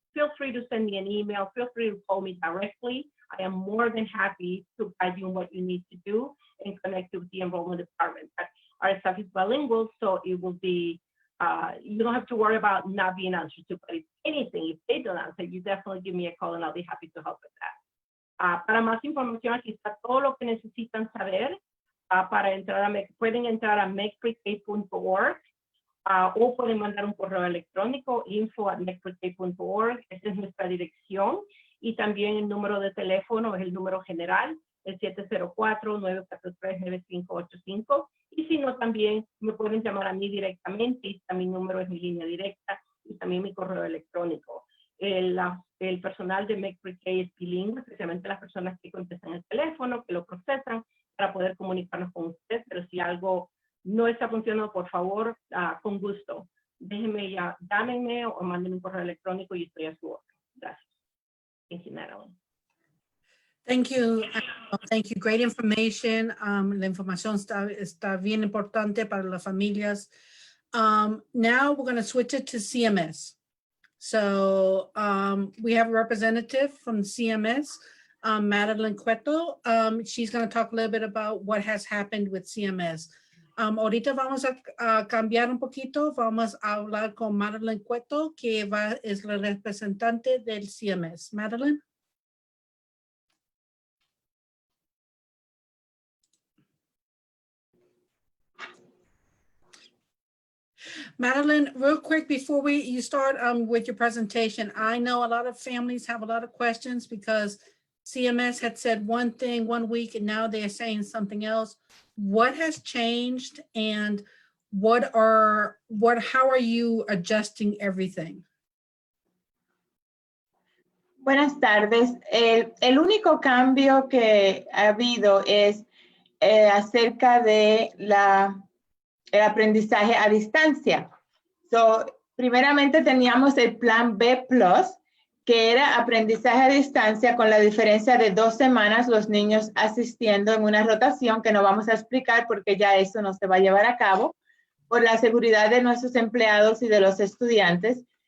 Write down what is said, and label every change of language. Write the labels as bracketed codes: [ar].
[en] Feel free to send me an email. Feel free to call me directly. I am more than happy to guide you on what you need to do and connect you with the enrollment department. Our staff is bilingual, so it will be, you don't have to worry about not being answered to, but if anything, if they don't answer, you definitely give me a call and I'll be happy to help with that. [es] Para más información, aquí está todo lo que necesitan saber. Para entrar a Meck, pueden entrar a meckprek.org o pueden mandar un correo electrónico, info@meckprek.org. Esa es nuestra dirección. Y también el número de teléfono es el número general, el 704-943-9585. Y si no, también me pueden llamar a mí directamente. Y también mi número es mi línea directa y también mi correo electrónico. El personal de Meck PreK es bilingüe, especialmente las personas que contestan el teléfono, que lo procesan para poder comunicarnos con usted. Pero si algo no está funcionando, por favor, con gusto, déjenme ya, llámenme o mándenme un correo electrónico y estoy a su orden. Gracias. [en] Thank you, Natalie. Thank you. Thank you. Great information. [es] La información está bien importante para las familias. [en] Now we're going to switch it to CMS. So we have a representative from CMS, Madeline Cueto. She's going to talk a little bit about what has happened with CMS. [es] Ahorita vamos a cambiar un poquito. Vamos a hablar con Madeline Cueto, que es la representante del CMS. Madeline. [en] Madeline, real quick before you start with your presentation, I know a lot of families have a lot of questions because CMS had said one thing one week and now they're saying something else. What has changed and how are you adjusting everything? [es] Buenas tardes. El único cambio que ha habido es acerca de el aprendizaje a distancia. Primeramente teníamos el plan B+, que era aprendizaje a distancia con la diferencia de 2 semanas los niños asistiendo en una rotación que no vamos a explicar porque ya eso no se va a llevar a cabo por la seguridad de nuestros empleados y de los estudiantes.